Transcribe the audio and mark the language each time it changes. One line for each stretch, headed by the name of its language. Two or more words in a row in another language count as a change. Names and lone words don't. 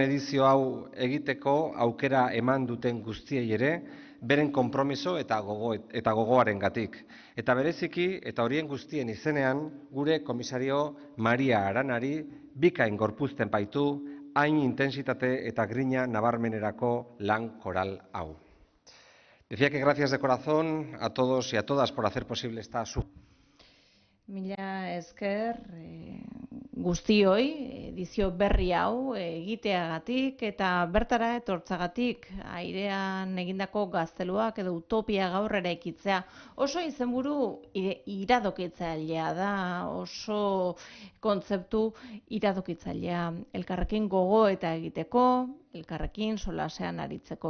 Basque: edizio hau egiteko aukera eman duten guztiei ere, beren konpromiso eta gogoarengatik. Eta bereziki, eta horien guztien izenean, gure komisario Maria Aranari bikain gorpuzten baitu, hain intensitate eta grina nabarmenerako lan koral hau.
Spanish: Decía que gracias de corazón a todos y a todas por hacer posible esta
Basque: Mila esker guztioi edizio berri hau egiteagatik eta bertara etortzagatik airean egindako gazteluak edo utopia gaur eraikitzea oso izenburu iradokitzailea da, oso kontzeptu iradokitzailea elkarrekin gogo eta egiteko, elkarrekin solasean aritzeko.